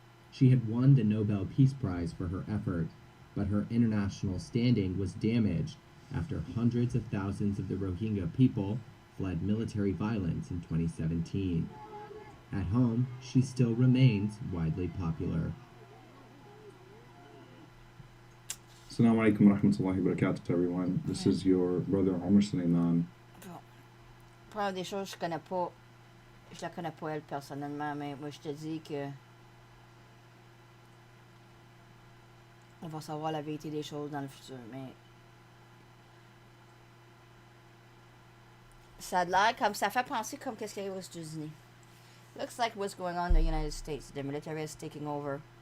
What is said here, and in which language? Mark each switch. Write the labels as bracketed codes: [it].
[en] She had won the Nobel Peace Prize for her effort, but her international standing was damaged after hundreds of thousands of the Rohingya people fled military violence in 2017. At home, she still remains widely popular. [ar] Assalamu alaikum wa rahmatullahi wa barakatuh, everyone. [en] This is your brother Omar Suleiman. [fr] Bon. Première des choses, je la connais pas elle personnellement, mais moi je te dis que on va savoir la vérité des choses dans le futur, mais ça a l'air comme ça fait penser comme qu'est-ce qui arrive aux États-Unis. [en] Looks like what's going on in the United States. The military is taking over.